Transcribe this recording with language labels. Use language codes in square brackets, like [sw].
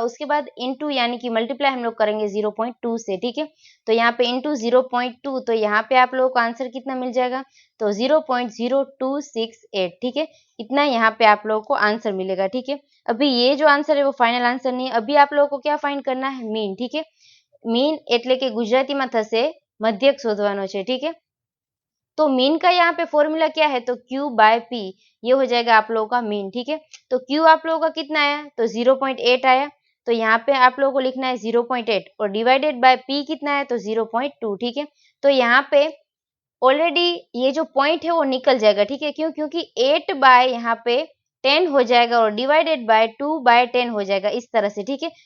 [hi] उसके बाद इनटू यानी कि मल्टीप्लाई हम लोग करेंगे 0.2 से, ठीक है। तो यहाँ पे इनटू 0.2 तो यहाँ पे आप लोगों को आंसर कितना मिल जाएगा, तो 0.0268, ठीक है। इतना यहाँ पे आप लोगों को आंसर मिलेगा, ठीक है। अभी ये जो आंसर है वो फाइनल आंसर नहीं है। अभी आप लोगों को क्या फाइंड करना है, मीन, ठीक है। [gu] मीन એટલે કે ગુજરાતીમાં થશે મધ્યક શોધવાનો છે, [hi] ठीक है। तो मीन का यहाँ पे फॉर्मूला क्या है, तो Q बाय P, ये हो जाएगा आप लोगों का मीन, ठीक है। तो Q आप लोगों का कितना आया, तो 0.8 आया, तो यहाँ पे आप लोगों को लिखना है 0.8 और डिवाइडेड बाय P कितना है, तो 0.2, ठीक है। तो यहाँ पे ऑलरेडी ये जो पॉइंट है वो निकल जाएगा, ठीक है। क्यों, क्योंकि 8 बाय यहाँ पे 10 हो जाएगा और डिवाइडेड बाय 2 बाय 10 हो जाएगा, इस तरह से, ठीक है।